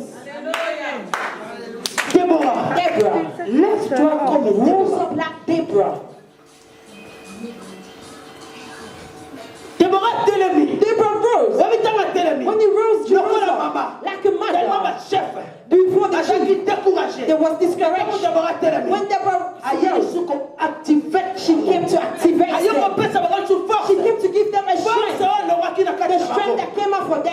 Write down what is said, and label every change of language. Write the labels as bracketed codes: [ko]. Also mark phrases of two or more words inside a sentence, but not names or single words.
[fr] Déborah [en] Deborah. [fr] lève-toi comme [en] Rose [fr] Déborah [en] up like Deborah. Deborah. [ln] Deborah Telemi. [en] Deborah rose. When he rose, Jerusalem, like a mother, before the king, there was discouragement. When Deborah activate, she came to activate them. She came to give them a strength. The strength that came out for them.